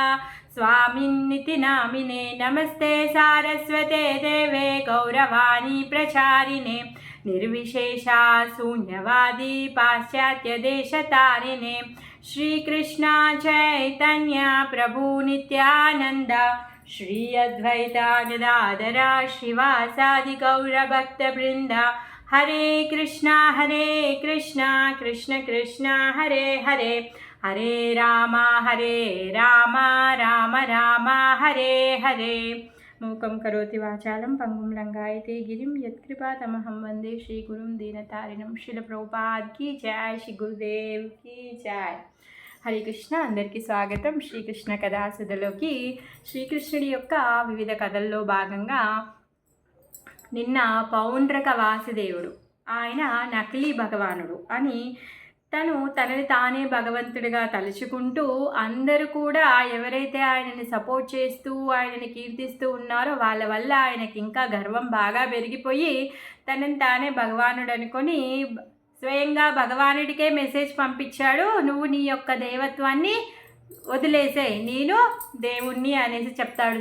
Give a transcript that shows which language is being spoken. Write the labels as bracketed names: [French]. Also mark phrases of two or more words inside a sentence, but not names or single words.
[Sanskrit] स्वामिन्निति नामिने नमस्ते सारस्वते देवे गौरवाणी प्रचारिणे निर्विशेषा शून्यवादी पाश्चात्यदेशतारिणे श्रीकृष्ण चैतन्य प्रभु नित्यानंद श्री अद्वैता गदाधर श्रीवासादि गौरभक्तवृंद हरे कृष्ण कृष्ण कृष्ण हरे हरे हरे राम राम राम हरे हरे। मूकं करोति वाचालं पंगुं लंघयते गिरिं यत्कृपातमहं वन्दे श्रीगुरुं दीनतारिणं। [Hindi] श्रील प्रभुपाद की जय, श्री गुरुदेव की जय। [Telugu] హరే కృష్ణ, అందరికీ స్వాగతం. శ్రీకృష్ణ కథాసుధలోకి శ్రీకృష్ణుడి యొక్క వివిధ కథల్లో భాగంగా నిన్న పౌండ్రక వాసుదేవుడు, ఆయన నకిలీ భగవానుడు అని తనని తానే భగవంతుడిగా తలుచుకుంటూ అందరూ కూడా ఎవరైతే ఆయనని సపోర్ట్ చేస్తూ ఆయనని కీర్తిస్తూ ఉన్నారో వాళ్ళ వల్ల ఆయనకి ఇంకా గర్వం బాగా పెరిగిపోయి తనని తానే భగవానుడు అనుకొని స్వయంగా భగవానుడికే మెసేజ్ పంపించాడు, నువ్వు నీ యొక్క దైవత్వాన్ని వదిలేసేయి, నేను దేవుణ్ణి అనేసి చెప్తాడు.